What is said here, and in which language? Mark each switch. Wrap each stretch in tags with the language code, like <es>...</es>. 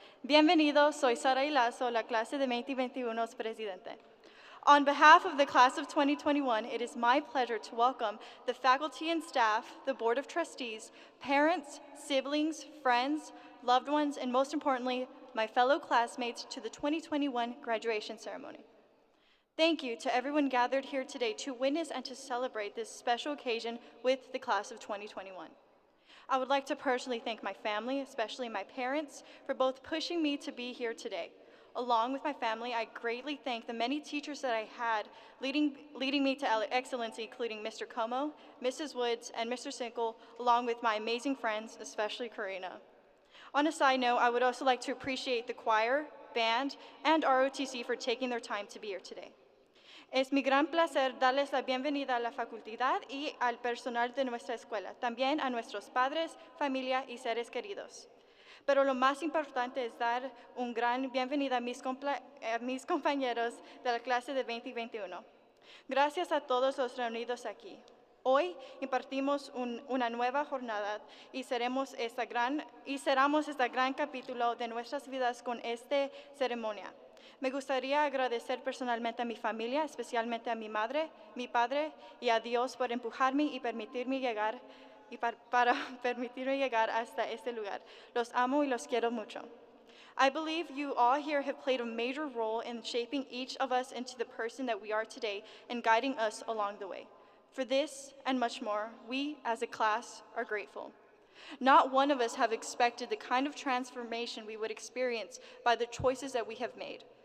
<es>Bienvenido, soy Sarai Lazo, la clase de 2021's presidente.</es> <en>On behalf of the class of 2021, it is my pleasure to welcome the faculty and staff, the board of trustees, parents, siblings, friends, loved ones, and most importantly, my fellow classmates to the 2021 graduation ceremony. Thank you to everyone gathered here today to witness and to celebrate this special occasion with the class of 2021. I would like to personally thank my family, especially my parents, for both pushing me to be here today. Along with my family, I greatly thank the many teachers that I had leading me to excellency, including Mr. Como, Mrs. Woods, and Mr. Sinkle, along with my amazing friends, especially Karina. On a side note, I would also like to appreciate the choir, band, and ROTC for taking their time to be here today.</en> <es>Es mi gran placer darles la bienvenida a la facultad y al personal de nuestra escuela, también a nuestros padres, familia y seres queridos. Pero lo más importante es dar un gran bienvenida a mis compañeros de la clase de 2021. Gracias a todos los reunidos aquí. Hoy impartimos una nueva jornada y seremos este gran capítulo de nuestras vidas con esta ceremonia. Me gustaría agradecer personalmente a mi familia, especialmente a mi madre, mi padre y a Dios por empujarme y permitirme llegar para permitirme llegar hasta este lugar. Los amo y los quiero mucho.</es> <en>I believe you all here have played a major role in shaping each of us into the person that we are today and guiding us along the way. For this and much more, we as a class are grateful. Not one of us have expected the kind of transformation we would experience by the choices that we have made.</en>